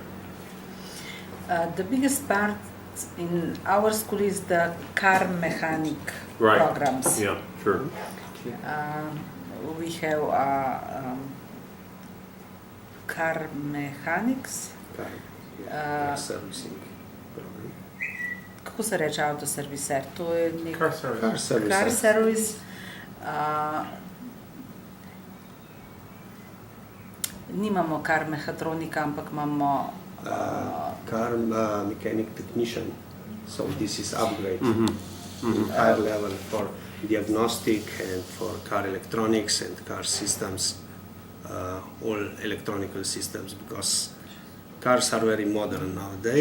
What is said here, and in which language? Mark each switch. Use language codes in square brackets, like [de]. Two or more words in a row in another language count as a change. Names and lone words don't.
[en] The biggest part in our school is the car mechanic Right. programs. Yeah, sure. We have car mechanics. Car servicing program. [sl] Kako se reče avtoserviser? To je nek [en] Car service. Car service. car service. [sl] Nimamo kar mehatronika, ampak imamo [en] Car mechanic technician. So this is upgrade in higher level for diagnostic and for car electronics and car systems, all electronical systems, because cars are very modern nowadays.